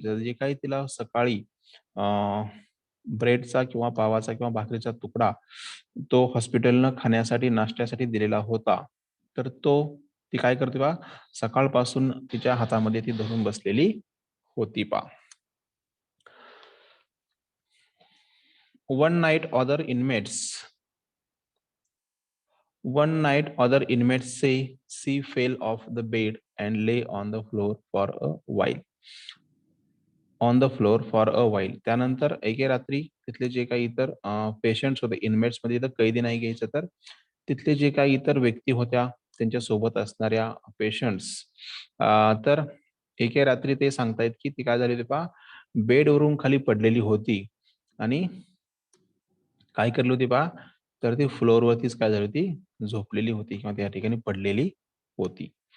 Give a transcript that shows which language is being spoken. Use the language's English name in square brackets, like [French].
[Marathi] तर जे काही तिला सकाळी ब्रेडचा किंवा पावाचा किंवा भाकरीचा तुकडा तो हॉस्पिटलनं खाण्यासाठी, नाश्त्यासाठी दिलेला होता. तर तो ती काय करते पहा, सकाळपासून तिच्या हातामध्ये ती धरून बसलेली होती पहा. [English] One night other inmates One night other inmates say she fell off the bed and lay on the floor for a while. On the floor for a while. [Marathi] त्यानंतर एके रात्री तिथले जे काही इतर पेशंट्स होते, इन्मेट्समध्ये इथं कैदी नाही घ्यायचं, तर तिथले जे काही इतर व्यक्ती होत्या, त्यांच्या सोबत असणाऱ्या पेशंट्स तर एके रात्री ते सांगतायत, की ती काय झाली होती पहा, बेडवरून खाली पडलेली होती आणि काय करली होती पहा, तर ती फ्लोअरवरतीच काय झाली होती, झोपलेली होती किंवा त्या ठिकाणी पडलेली होती.